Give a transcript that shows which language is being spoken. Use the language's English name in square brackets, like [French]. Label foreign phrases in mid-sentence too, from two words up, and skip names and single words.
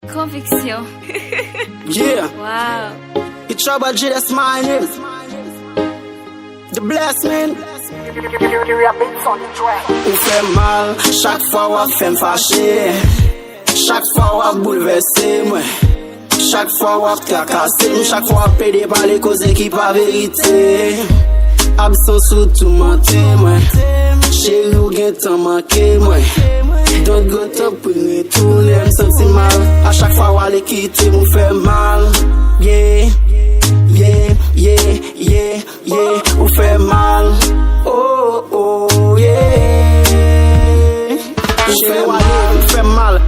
[English] Conviction. Yeah. Wow. It's Trouble G, that's my name. The Blast Man. [Haitian Creole] Ou fè mal, chak fwa w ap fè m fache. Chak fwa w ap boulvèse mwen. Chak fwa w ap trakase m, chak fwa w ap pede pa le koze ki pa verite. Absans ou tou mante mwen. Chéri ou gen tan manke mwen. [English] Don't go talk [Haitian Creole] pou m retounen, m santi mal. A chak fwa w ale kite m, ou fè mal. [English] Yeah, yeah, yeah, yeah, yeah. [Haitian Creole] Ou fè mal. Oh, oh, yeah. Ou fè mal, ou fè mal.